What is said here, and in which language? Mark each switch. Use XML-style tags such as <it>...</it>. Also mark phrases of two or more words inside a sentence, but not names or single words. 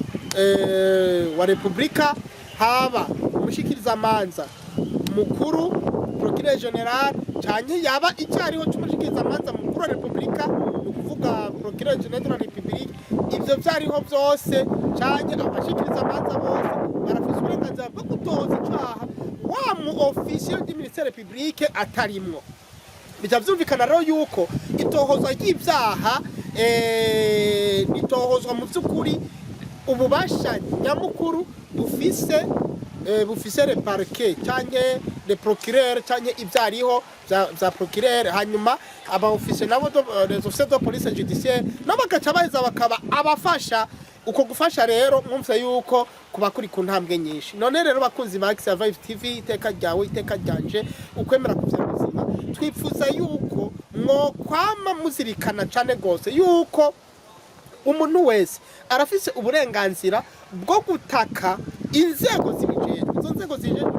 <rn>wa republika haba umushikiriza manza mukuru</rn> <fr>procureur general</fr> <rn>canke yaba icyariho c'umushikiriza manza mukuru wa republika ukuvuga</rn> <fr>procureur general de la république</fr> <rn>ivyo vyariho byose canke abashikiriza manza bose barafise uburenganzira bwo gutoza icaha wa mu</rn> <fr>officier du ministère public</fr> <rn>atarimwo bija vyumvikana rero yuko itohozwa ry'ivyaha nitohozwa mu vy'ukuri ububasha nyamukuru bufise</rn> <fr>le parquet</fr> <rn>canke</rn> <fr>le procureur</fr> <rn>canke ivyariho vya procureur hanyuma aba officier nabo</rn> <fr>les officiers de police judiciaire</fr> <rn>nabo bagaca baheza bakaba abafasha uko gufasha rero mwumvise yuko kuba kuri ku ntambwe nyinshi none rero bakunzi ba Action Vibes TV iteka ryawe iteka ryanje ukwemera kuvyara ubuzima twifuza yuko kwama muzirikana cane gose yuko umuntu wese arafise uburenganzira bwo gutaka inzego zibijejwe izo nzego zibijejwe</rn>